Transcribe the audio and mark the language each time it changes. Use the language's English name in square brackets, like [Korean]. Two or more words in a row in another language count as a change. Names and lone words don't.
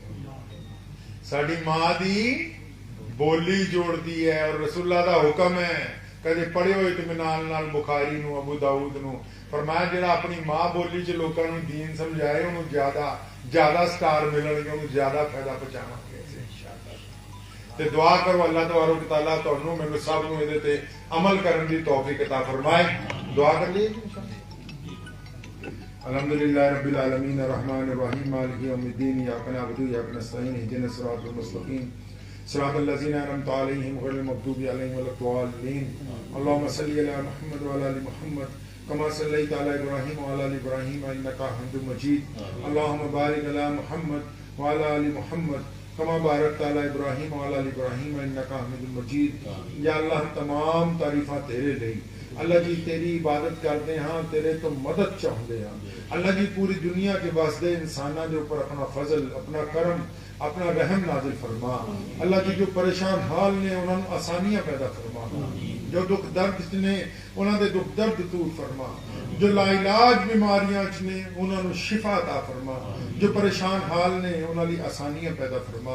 [Punjabi] ساڈی ماں دی بولی جوڑدی ہے. اور رسول اللہ دا حکم ہے، کدے پڑھیو اطمینان نال بخاری نوں، ابو داؤد نوں، فرمایا جیہڑا اپنی ماں بولی چ لوکاں نوں دین سمجھائے انہوں نے زیادہ سٹار ملنگے، انہوں نے زیادہ فائدہ پہنچاواں گے انشاءاللہ. تے دعا کرو اللہ [Arabic] تبارك تعالى [Punjabi] تہانوں مینوں سب نوں ایہدے تے عمل کرن دی توفیق عطا فرمائے. [Urdu] دعا کر لیجیے ان شاء اللہ. [Arabic] الحمد لله رب العالمين الرحمن الرحيم مالك يوم الدين إياك نعبد وإياك نستعين اهدنا الصراط المستقيم صراط الذين أنعمت عليهم غير المغضوب عليهم ولا الضالين. اللهم صل على محمد وعلى آل محمد كما صليت على إبراهيم وعلى آل إبراهيم إنك حميد مجيد. اللهم بارك على محمد وعلى آل محمد كما باركت على إبراهيم وعلى آل إبراهيم إنك حميد مجيد. يا الله [Punjabi] تمام تعریفاں تیرے لئے۔ اللہ جی تیری عبادت کرتے ہاں، تیرے توں مدد چاہتے ہاں. [Urdu] اللہ جی پوری دنیا کے واسطے انسانوں کے اوپر اپنا فضل، اپنا کرم، اپنا رحم نازل فرما. [Punjabi] اللہ جی جو پریشان حال نے انہوں نے آسانیاں پیدا فرما، جو دکھ درد نے انہوں نے دکھ درد دور فرما، جو لاعلاج بیماریاں نے انہوں نے شفا عطا فرما، جو پریشان حال نے انہوں نے آسانیاں پیدا فرما.